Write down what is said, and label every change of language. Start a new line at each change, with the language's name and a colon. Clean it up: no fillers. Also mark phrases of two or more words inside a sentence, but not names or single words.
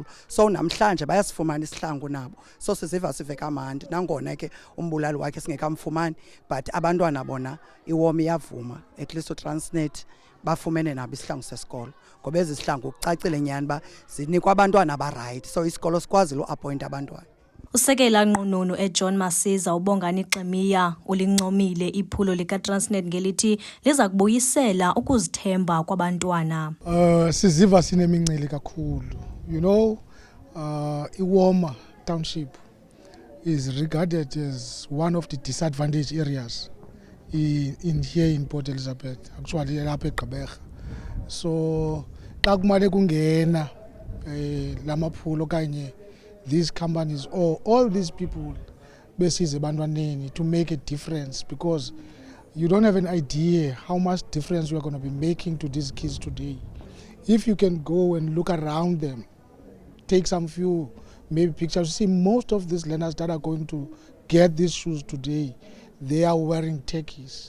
Xhosa: So namhlanje bayasifumana isihlangu nabo. So siziva sive kamandi nangona ke umbulali wakhe singekamfumani, but abantwana bona iWoma iyavuma
English: at least
Xhosa: uTransnet bafumene nabo isihlangu sesikolo ngoba ezi sihlangu kucacile nyani ba zinikwa abantwana abaright, so isikolo sikwazile uappoint abantwana. Usekela nqununu eJohn Masiza uBongani Ximiya ulincomile iphulo likaTransnet ngelithi liza kubuyisela ukuzithemba kwabantwana. Siziva sinemincili kakhulu.
English: You know, iWoma township is regarded as one of the disadvantaged areas in here in Port Elizabeth, actually
Xhosa: lapha eGqeberha.
English: So
Xhosa: xa kumale kungena lamaphulo kanye
English: these companies or all these people
Xhosa: besize ebantwaneni
English: to make a difference, because you don't have an idea how much difference you are going to be making to these kids today. If you can go and look around them, take some few maybe pictures, see most of these learners that are going to get these shoes today, they are wearing tekis.